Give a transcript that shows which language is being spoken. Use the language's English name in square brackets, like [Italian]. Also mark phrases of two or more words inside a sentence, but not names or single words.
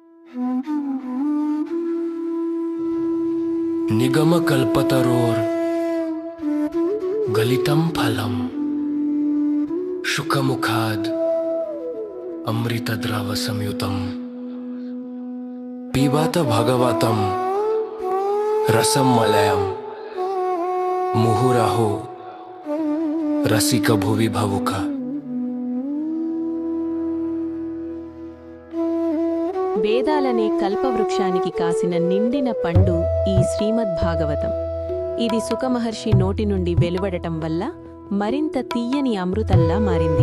[Sanskrit] निगमकल्पतरोर् गलितं फलं शुकमुखाद् अमृतद्रवसंयुतं पिबत भगवतं रसं मलयं मुहुरहो रसिक भुवि भवुक। [Telugu] వేదాలనే కల్పవృక్షానికి కాసిన నిండిన పండు ఈ శ్రీమద్భాగవతం. ఇది సుఖమహర్షి నోటి నుండి వెలువడటం వల్ల మరింత తీయని అమృతంలా మారింది.